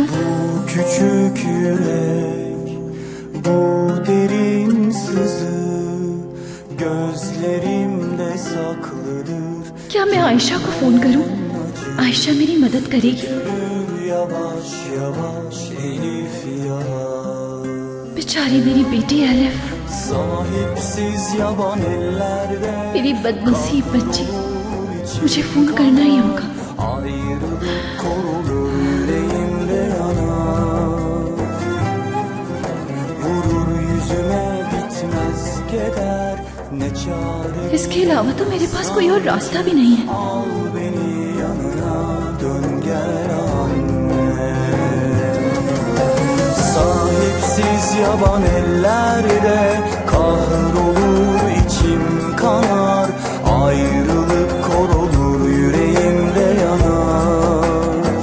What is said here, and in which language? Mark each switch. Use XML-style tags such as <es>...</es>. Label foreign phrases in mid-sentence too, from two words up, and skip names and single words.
<tr>Küçük yürek, bu derin sızı gözlerimde saklıdır.</tr> <hi>क्या मैं आयशा को फोन करूं? आयशा मेरी मदद करेगी?</hi> <tr>Yavaş yavaş Elif ya.</tr> <hi>बेचारी मेरी बेटी एलिफ,</hi> <tr>Sahipsiz yaban ellerde</tr> <hi>मेरी बदनसीब बच्ची, मुझे फोन करना ही होगा।</hi> <tr>ayrılık korulur yüreğimde yanar. Vurur yüzüme bitmez keder ne çare.</tr> <hi>इसके अलावा तो मेरे पास कोई और रास्ता भी नहीं है।</hi> <tr>Al beni yanına dön gel anne. Sahipsiz yaban ellerde kahrolur içim kanar. Ayrılık korulur yüreğimde yanar.</tr>